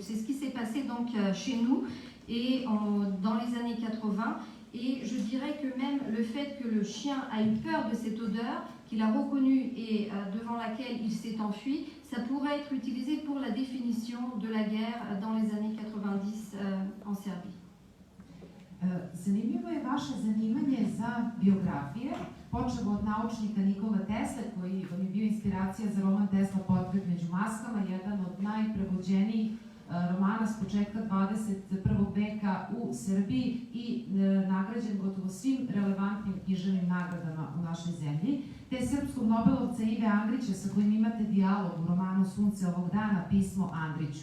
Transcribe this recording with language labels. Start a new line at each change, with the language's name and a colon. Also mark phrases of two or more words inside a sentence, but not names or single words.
French: C'est ce qui s'est passé donc chez nous et dans les années 80. Et je dirais que même le fait que le chien a eu peur de cette odeur, qu'il a reconnue et devant laquelle il s'est enfui, ça pourrait être utilisé pour la définition de la guerre dans les années 90 en Serbie.
Serbian: Zanimljivo je vaše zanimanje za biografije, počevo od naučnika Nikola Tesle, koji vam je bio inspiracija za roman Tesla Portret među maskama, jedan od najprevođenijih romana s početka 21. veka u Srbiji i nagrađen gotovo svim relevantnim književnim nagradama u našoj zemlji, te srpskog Nobelovca Ive Andrića sa kojim imate dijalog u romanu Sunce ovog dana, Pismo Andriću.